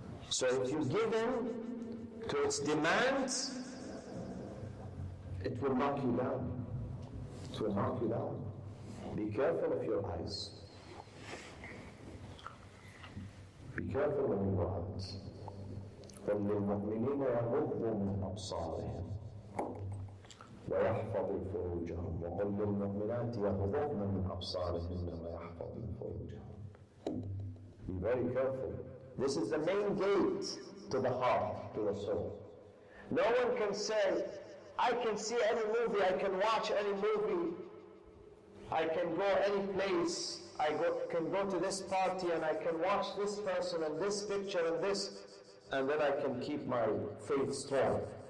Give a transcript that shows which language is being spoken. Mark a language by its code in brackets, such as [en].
[en] So if you give in to its demands, it will knock you down. It will knock you down. Be careful of your eyes. Be careful when you go out. [ar] قل للمؤمنين يغضوا من أبصارهم ويحفظوا فروجهم وقل للمؤمنات يغضضن من أبصارهن ويحفظن فروجهم. [en] Be very careful. This is the main gate to the heart, to the soul. No one can say, I can see any movie, I can watch any movie, I can go any place, can go to this party and I can watch this person and this picture and this, and then I can keep my faith strong.